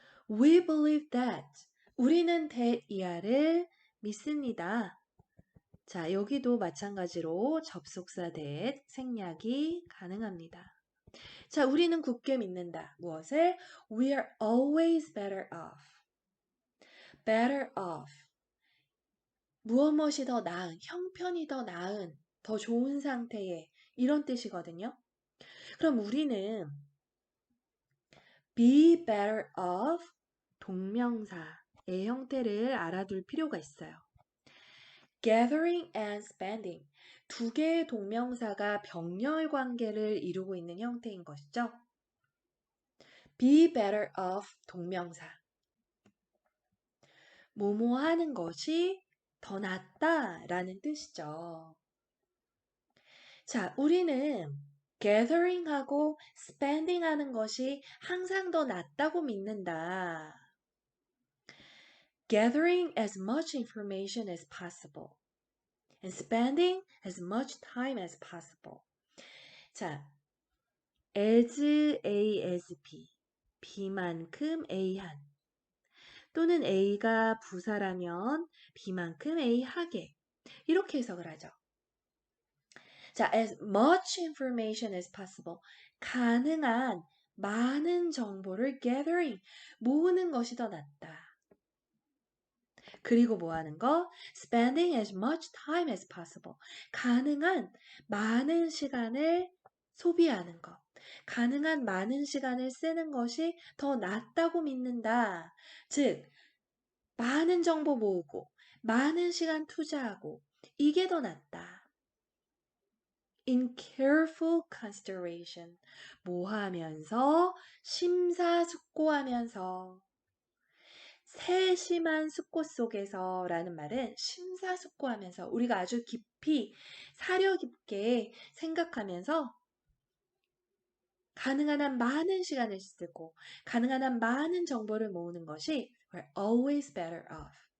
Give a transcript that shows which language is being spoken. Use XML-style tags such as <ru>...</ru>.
<en>We believe that.</en> <ko>우리는 that 이하를 믿습니다. 자, 여기도 마찬가지로 접속사 that 생략이 가능합니다. 자, 우리는 굳게 믿는다. 무엇을?</ko> <en>We are always better off. better off.</en> <ko>무엇이 더 나은, 형편이 더 나은, 더 좋은 상태의 이런 뜻이거든요. 그럼 우리는</ko> <en>be better off</en> <ko>동명사의 형태를 알아둘 필요가 있어요.</ko> <en>gathering and spending</en> <ko>두 개의 동명사가 병렬 관계를 이루고 있는 형태인 것이죠.</ko> <en>be better off</en> <ko>동명사 뭐뭐 하는 것이 더 낫다라는 뜻이죠. 자, 우리는 gathering하고 spending 하는 것이 항상 더 낫다고 믿는다.</ko> <en>Gathering as much information as possible and spending as much time as possible.</en> <ko>자, as A as B, B만큼 A한 또는 A가 부사라면 B만큼 A하게 이렇게 해석을 하죠.</ko> <en>자, as much information as possible.</en> <ko>가능한 많은 정보를 gathering, 모으는 것이 더 낫다. 그리고 뭐 하는 거?</ko> <en>Spending as much time as possible.</en> <ko>가능한 많은 시간을 소비하는 것. 가능한 많은 시간을 쓰는 것이 더 낫다고 믿는다. 즉, 많은 정보 모으고, 많은 시간 투자하고, 이게 더 낫다.</ko> <en>In careful consideration.</en> <ko>뭐 하면서? 심사숙고하면서. 세심한 숙고 속에서 라는 말은 심사숙고하면서 우리가 아주 깊이 사려 깊게 생각하면서 가능한 한 많은 시간을 쓰고 가능한 한 많은 정보를 모으는 것이</ko> <en>we're always better off.</en>